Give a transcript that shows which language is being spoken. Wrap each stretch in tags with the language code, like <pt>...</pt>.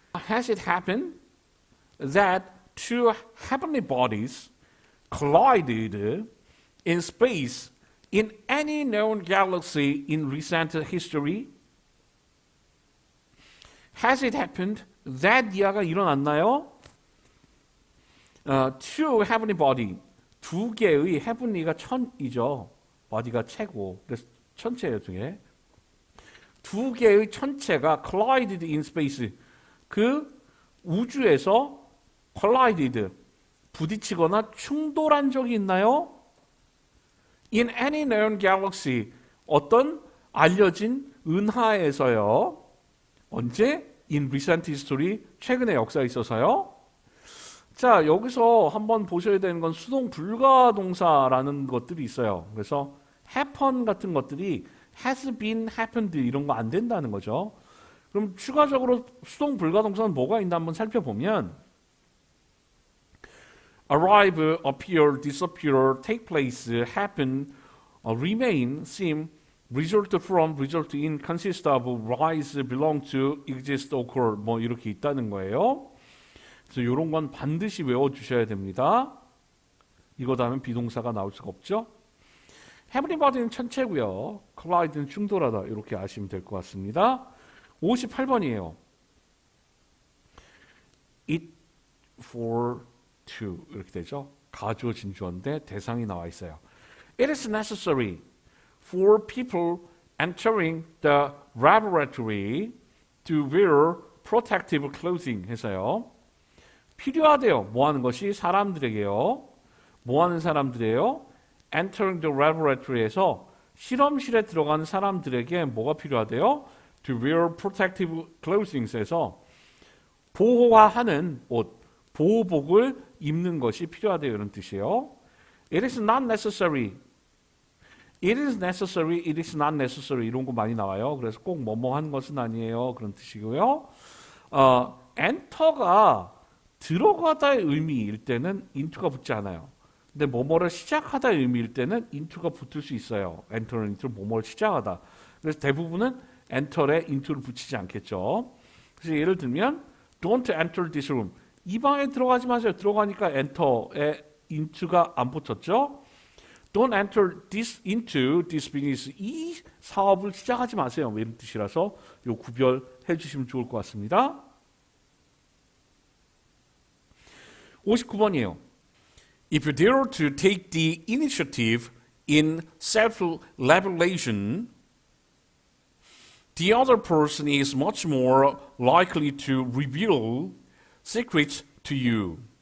<en>Has it happened that two heavenly bodies collided in space in any known galaxy in recent history? Has it happened that</en> <ko>이하가 일어났나요? Two heavenly body, 두 개의 heavenly가 천이죠. body가 체고, 그래서 천체예요, 중에. 두 개의 천체가</ko> <en>collided in space,</en> <ko>그 우주에서 collided, 부딪히거나 충돌한 적이 있나요?</ko> <en>In any known galaxy,</en> <ko>어떤 알려진 은하에서요. 언제?</ko> <en>In recent history,</en> <ko>최근의 역사에 있어서요. 자, 여기서 한번 보셔야 되는 건 수동 불가동사라는 것들이 있어요. 그래서 happen 같은 것들이 has been, happened 이런 거 안 된다는 거죠. 그럼 추가적으로 수동 불가동사는 뭐가 있나 한번 살펴보면</ko> <en>arrive, appear, disappear, take place, happen, remain, seem, result from, result in, consist of, rise, belong to, exist, occur</en> <ko>뭐 이렇게 있다는 거예요. 그래서 이런 건 반드시 외워주셔야 됩니다. 이거 다음에 비동사가 나올 수가 없죠. everybody는 천체고요. collide는 충돌하다 이렇게 아시면 될 것 같습니다. 58번이에요.</ko> <en>it for to</en> <ko>이렇게 되죠. 가주어진 주어인데 대상이 나와 있어요.</ko> <en>It is necessary for people entering the laboratory to wear protective clothing 해서요.</en> <ko>필요하대요. 뭐 하는 것이? 사람들에게요. 뭐 하는 사람들이에요?</ko> <en>Entering the laboratory</en> <ko>에서 실험실에 들어가는 사람들에게 뭐가 필요하대요?</ko> <en>To wear protective clothing</en> <ko>에서 보호하는 옷, 보호복을 입는 것이 필요하대요. 이런 뜻이에요.</ko> <en>It is not necessary. It is necessary, it is not necessary</en> <ko>이런 거 많이 나와요. 그래서 꼭 뭐뭐 한 것은 아니에요. 그런 뜻이고요. enter가 들어가다의 의미일 때는 into가 붙지 않아요. 근데 뭐뭐를 시작하다의 의미일 때는 into가 붙을 수 있어요. enter는 into 뭐뭐를 시작하다. 그래서 대부분은 enter에 into를 붙이지 않겠죠. 그래서 예를 들면</ko> <en>don't enter this room.</en> <ko>이 방에 들어가지 마세요. 들어가니까 enter에 into가 안 붙었죠.</ko> <en>Don't enter this into this business.</en> <ko>이 사업을 시작하지 마세요. 이런 뜻이라서 요 구별해 주시면 좋을 것 같습니다. 59번이에요.</ko> <en>If you dare to take the initiative in self-revelation, the other person is much more likely to reveal secrets to you.</en>